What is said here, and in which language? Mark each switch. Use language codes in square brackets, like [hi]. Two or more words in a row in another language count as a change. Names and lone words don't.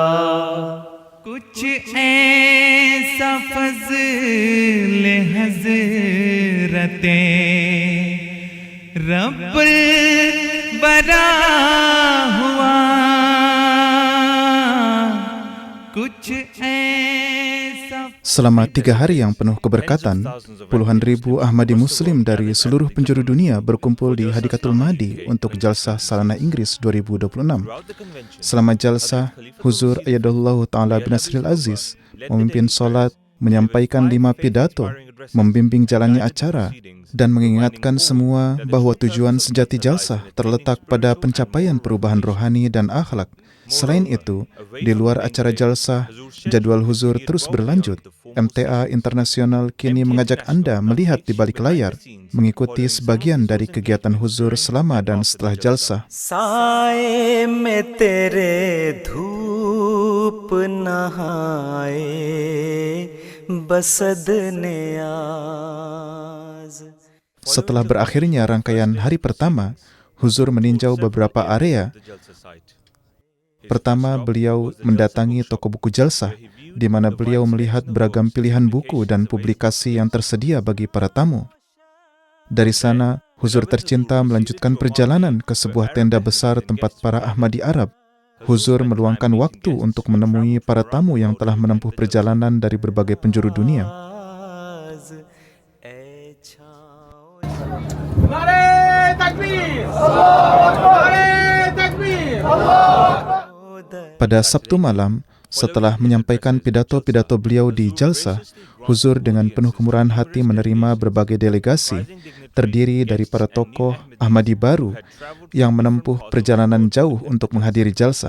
[ur] کچھ ایسا فضل حضرت رب البرا ہوا، کچھ ایسا. [id] Selama 3 hari yang penuh keberkatan, puluhan ribu Ahmadi Muslim dari seluruh penjuru dunia berkumpul di Hadikatul Mahdi untuk Jalsah Salana Inggris 2026. Selama jalsah, Huzur [ar] أيده الله تعالى بنصره العزيز [id] memimpin solat, menyampaikan 5 pidato, membimbing jalannya acara, dan mengingatkan semua bahwa tujuan sejati jalsah terletak pada pencapaian perubahan rohani dan akhlak. Selain itu, di luar acara jalsah, jadwal Huzur terus berlanjut. MTA Internasional kini mengajak Anda melihat di balik layar, mengikuti sebagian dari kegiatan Huzur selama dan setelah jalsah. [ur] سائے میں تیرے دھوپ نہائے بصد نیاز. [id] Setelah berakhirnya rangkaian hari pertama, Huzur meninjau beberapa area. Pertama, beliau mendatangi toko buku jalsah, di mana beliau melihat beragam pilihan buku dan publikasi yang tersedia bagi para tamu. Dari sana, Huzur tercinta melanjutkan perjalanan ke sebuah tenda besar tempat para Ahmadi Arab. Huzur meluangkan waktu untuk menemui para tamu yang telah menempuh perjalanan dari berbagai penjuru dunia. [ur] نعرۂ تکبیر، نعرۂ تکبیر, [id] Pada Sabtu malam, setelah menyampaikan pidato-pidato beliau di jalsah, Huzur dengan penuh kemurahan hati menerima berbagai delegasi, terdiri dari para tokoh Ahmadi baru yang menempuh perjalanan jauh untuk menghadiri jalsah.